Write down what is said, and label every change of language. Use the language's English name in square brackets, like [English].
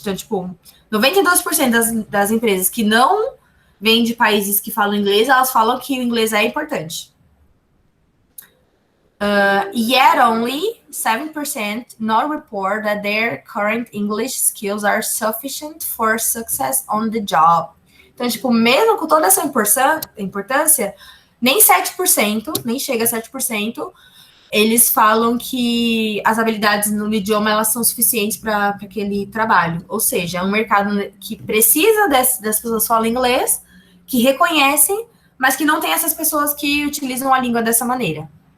[Portuguese] Então, tipo, 92% das empresas que não vêm de países que falam inglês, elas falam que o inglês é importante. [English] Yet only 7% not report that their current English skills are sufficient for success on the job. [Portuguese] Então, tipo, mesmo com toda essa importância, nem 7%, nem chega a 7%, eles falam que as habilidades no idioma elas são suficientes para aquele trabalho. Ou seja, é um mercado que precisa das pessoas que falam inglês, que reconhecem, mas que não tem essas pessoas que utilizam a língua dessa maneira.